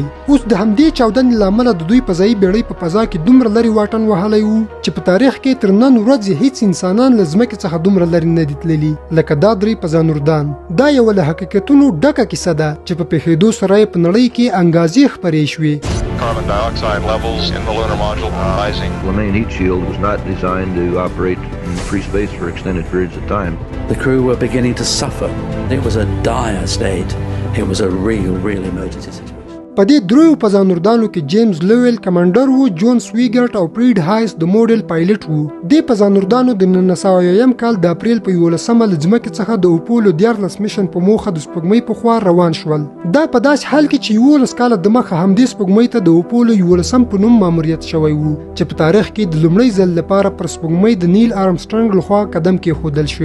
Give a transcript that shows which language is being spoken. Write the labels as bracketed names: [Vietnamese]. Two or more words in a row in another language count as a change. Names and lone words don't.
[Pashto] اوس د همدې چاودنې له امله د دوی فضایي بیړۍ په فضا کې دومره لرې واټن وهلی وو چې په تاریخ کې تر نن ورځې هیڅ انسانان له ځمکې څخه دومره لرې نه دي تللي لکه دا درې فضانوردان. دا یوه له حقیقتونو ډکه کیسه ده چې په پېښېدو سره یې په نړۍ کې انګازې خپرې شوې. [English] Carbon dioxide levels in the lunar module rising. The main heat shield was not designed to operate in free space for extended periods of time. The crew were beginning to suffer. It was a dire state. It was a real emergency situation. [Pashto] په دې دریو فضانوردانو کې جیمز لویل کمانډر وو، جون سویګرټ او پریډ هایس د موډل پایلټ وو. دې فضانوردانو د 1980 کال د اپریل په 11 له ځمکې څخه د اپولو 14 میشن په موخه د سپوږمۍ په خوا روان شول. دا په داسې حال کې چې 11 کاله دمخه همدې سپوږمۍ ته د اپولو 11 په نوم ماموریت شوی وو چې په تاریخ کې د لومړي ځل لپاره پر سپوږمۍ د نیل آرمسټرانګ لخوا قدم کېښودل شو.